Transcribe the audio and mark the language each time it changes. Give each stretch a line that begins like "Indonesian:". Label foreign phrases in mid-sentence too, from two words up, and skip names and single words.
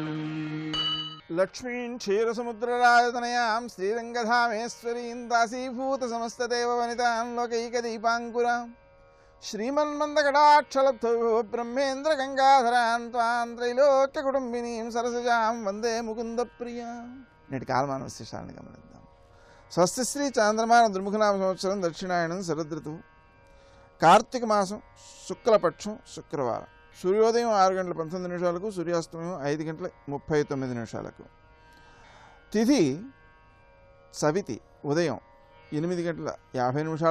Sanskrit: लक्ष्मीं क्षीरसमुद्रराजतनयां श्रीरङ्गधामेश्वरीं दासीभूतसमस्तदेववनितां लोकैकदीपाङ्कुरां श्रीमन्मन्दकटाक्षलब्धो ब्रह्मेन्द्रगङ्गाधरां त्वां त्रैलोक्यकुटुम्बिनीं सरसजां वन्दे मुकुन्दप्रियां।
Telugu: నేటి కాలమాన విశేషాలను గమనిద్దాం. స్వస్తి శ్రీ చాంద్రమాన దుర్ముఖనామ సంవత్సరం దక్షిణాయనం శరదృతువు కార్తీక మాసం శుక్లపక్షం శుక్రవారం సూర్యోదయం 6:19 సూర్యాస్తమయం 5:39 తిథి సవితి ఉదయం 8:50